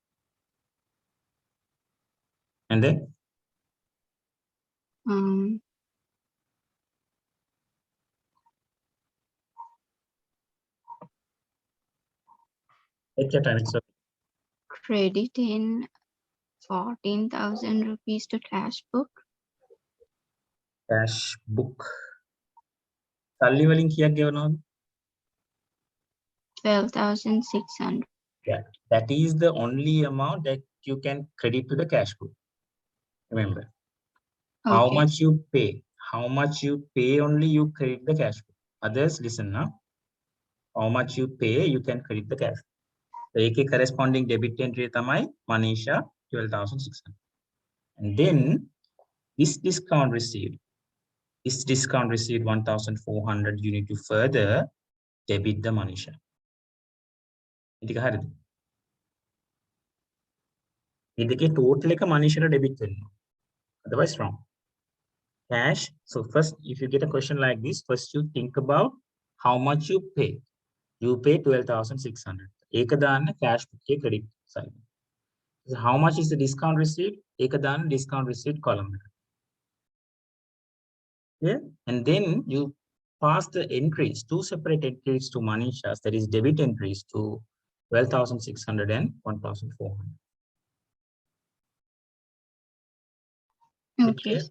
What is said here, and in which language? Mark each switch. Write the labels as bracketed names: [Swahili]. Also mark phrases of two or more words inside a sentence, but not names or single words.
[English] And then take your time. It's okay. Crediting 14,000 rupees to cash book. cash book. [Sinhala] සල්ලි වලින් කීයක් ගෙවනවද? [English] 12,600. Yeah, that is the only amount that you can credit to the cash book. Remember, how Okay. much you pay, only you credit the cash book. Others, listen now. How much you pay, you can credit the cash. [Sinhala] So, ඒකේ [English] corresponding debit entry [Sinhala] තමයි Manisha 12,600. [English] And then this discount received 1,400. You need to further debit the Manisha. [Sinhala] ඉතින් හරිද? මේ දෙකේ total එක Manisha debit වෙනවා. [English] Otherwise wrong. Cash. So first, if you get a question like this, first you think about how much you pay. You pay 12,600. [Sinhala] ඒක දාන්න [English] cash book [Sinhala] එකේ [English] credit side. So how much is the discount received? [Sinhala] ඒක දාන්න [English] discount received column [Sinhala] එක. [English] Yeah, and then you pass the entries, 2 separate entries to Manisha's, that is debit entries to 12,600 and 1,400. Okay, sir.